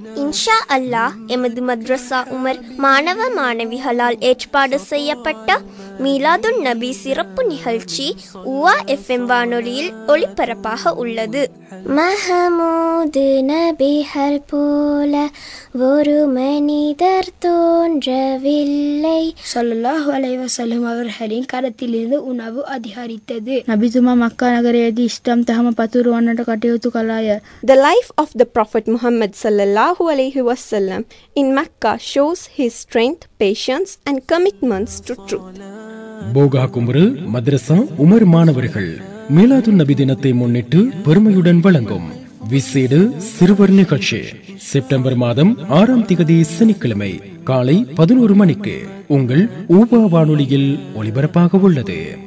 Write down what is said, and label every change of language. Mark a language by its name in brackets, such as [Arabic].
[Tamil] இன்ஷா அல்லாஹ் எமது மத்ரஸா உமர் மாணவ மாணவிகளால் ஏற்பாடு செய்யப்பட்ட மீலாதுன் நபி சிறப்பு நிகழ்ச்சி உவா FM வானொலியில் ஒளிபரப்பாக உள்ளது. மஹமூது நபிகள் போல ஒரு மனிதர் தோன்றவில்லை. ஸல்லல்லாஹு அலைஹி வஸல்லம் அவர்களின் கரத்திலிருந்து உணவு அதிகரித்தது. [Sinhala] නබිතුමා මක්කා නගරයේදී ඉස්ලාම් දහම පතුරවන්නට කටයුතු කළාය. [English] The life of the Prophet Muhammad sallallahu alaihi wasallam in Mecca shows his strength, patience and commitments to truth. [Tamil] போகா கும்பரு மദ്രസா உமர் மாணவர்கள் மீலாதுன் நபி தினத்தை முன்னிட்டு பெருமையுடன் வழங்கும் விசேட சிறுவர் நிகழ்ச்சி செப்டம்பர் மாதம் 6ஆம் தேதி சனிக்கிழமை காலை 11 மணிக்கு உங்கள் ஊபா வானொலியில் ஒளிபரப்பாக உள்ளது.